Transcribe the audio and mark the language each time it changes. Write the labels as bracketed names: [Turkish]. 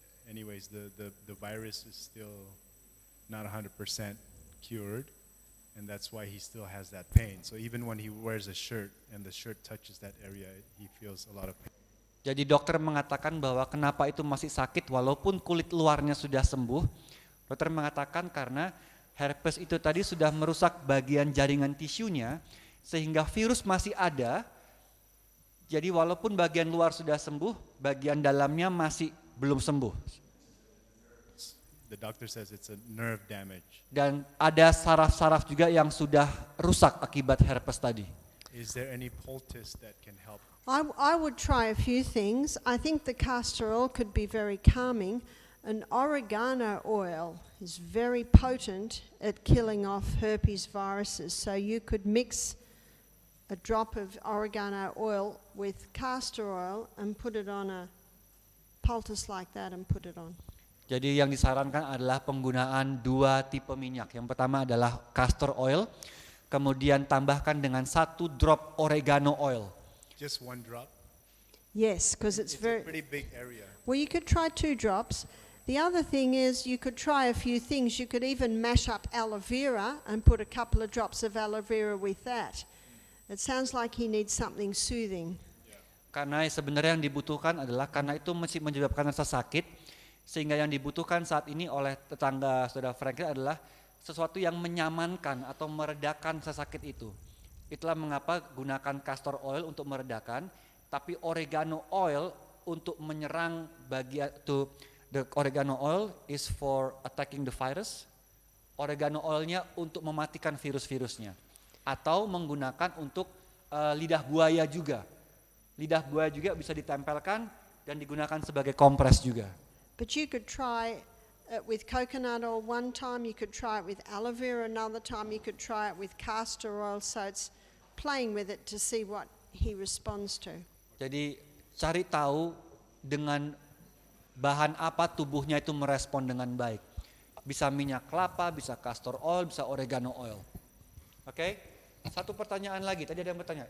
[English] Anyways, the virus is still not 100% cured, and that's why he still has that pain. So even when he wears a shirt and the shirt touches that area, he feels a lot of pain. [Indonesian] Jadi dokter mengatakan bahwa kenapa itu masih sakit walaupun kulit luarnya sudah sembuh. Dokter mengatakan karena herpes itu tadi sudah merusak bagian jaringan tisunya sehingga virus masih ada. Jadi walaupun bagian luar sudah sembuh, bagian dalamnya masih belum sembuh. [English] The doctor says it's a nerve damage. [Indonesian] Dan ada saraf-saraf juga yang sudah rusak akibat herpes tadi. [English] Is there any poultice that can help? I would try a few things. I think the castor oil could be very calming. An oregano oil is very potent at killing off herpes viruses. So you could mix a drop of oregano oil with castor oil and put it on a poultice like that and put it on. [Indonesian] Jadi yang disarankan adalah penggunaan 2 tipe minyak. Yang pertama adalah castor oil, kemudian tambahkan dengan 1 drop oregano oil. [English] Just 1 drop? Yes, because it's a very... pretty big area. Well, you could try 2 drops. The other thing is you could try a few things. You could even mash up aloe vera and put a couple of drops of aloe vera with that. It sounds like he needs something soothing. [Indonesian] Karena sebenarnya yang dibutuhkan adalah karena itu masih menyebabkan rasa sakit, sehingga yang dibutuhkan saat ini oleh tetangga saudara Franklin adalah sesuatu yang menyamankan atau meredakan rasa sakit itu. Itulah mengapa gunakan castor oil untuk meredakan, tapi oregano oil untuk menyerang bagian itu. [English] The oregano oil is for attacking the virus. [Indonesian] Oregano oilnya untuk mematikan virus-virusnya. Atau menggunakan untuk lidah buaya juga. Lidah buaya juga bisa ditempelkan dan digunakan sebagai kompres juga. [English] But you could try it with coconut oil one time, you could try it with aloe vera another time, you could try it with castor oil, so it's playing with it to see what he responds to. [Indonesian] Jadi cari tahu dengan bahan apa tubuhnya itu merespon dengan baik. Bisa minyak kelapa, bisa castor oil, bisa oregano oil. Oke? Satu pertanyaan lagi, tadi ada yang bertanya.